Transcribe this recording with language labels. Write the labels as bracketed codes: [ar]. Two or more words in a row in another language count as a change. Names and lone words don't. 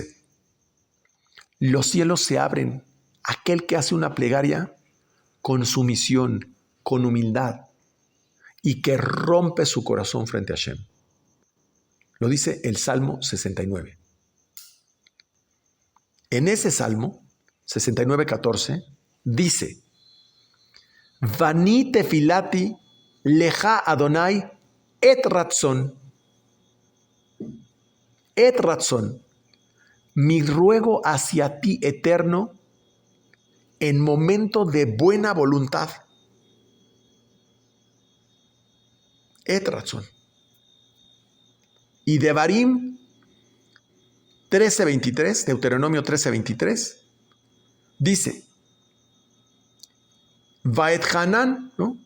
[es] Los cielos se abren a aquel que hace una plegaria con sumisión, con humildad, y que rompe su corazón frente a Hashem. Lo dice el Salmo 69. En ese Salmo 69:14 dice: [he] ואני תפילתי לך אדוני עת רצון. עת רצון. [es] Mi ruego hacia ti, Eterno, en momento de buena voluntad. [he] עת רצון. [es] Y Devarim 13:23, Deuteronomio 13:23, dice: Vaet Hanan, ¿no?